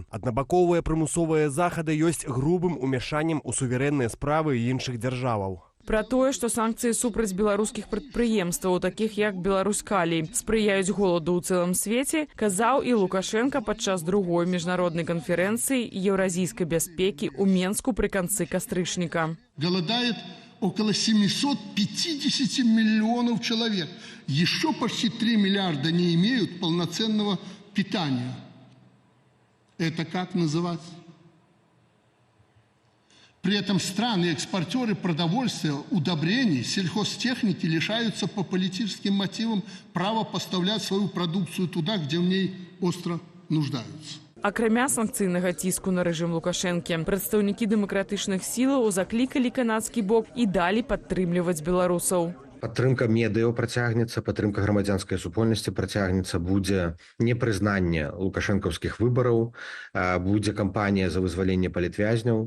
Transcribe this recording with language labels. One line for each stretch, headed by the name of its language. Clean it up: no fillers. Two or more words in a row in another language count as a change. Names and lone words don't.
Belarusian: Аднабаковыя прымусовыя захады ёсць грубым умяшаннем у суверэнныя справы іншых дзяржаваў. Пра тое, што санкцыі супраць беларускіх прадпрыемстваў, такіх як Беларускалій, спрыяюць голаду ў цэлым свеце, казаў і Лукашенка падчас другой міжнароднай канферэнцыі еўразійскай бяспекі ў Менску пры канцы кастрычніка.
Russian: Голодает около 750 миллионов человек. Еще почти 3 миллиарда не имеют полноценного питания. Это как называть? При этом страны-экспортеры продовольствия, удобрений, сельхозтехники лишаются по политическим мотивам права поставлять свою продукцию туда, где в ней остро нуждаются.
Belarusian: Акрамя санкцыйнага ціску на рэжым Лукашэнкі, прадстаўнікі дэмакратычных сілаў заклікалі канадскі бок і далі падтрымліваць беларусаў. Падтрымка медыяў працягнецца, падтрымка грамадзянскай супольнасці працягнецца, будзе непрызнанне лукашэнкаўскіх выбараў, будзе кампанія за вызваленне палітвязняў.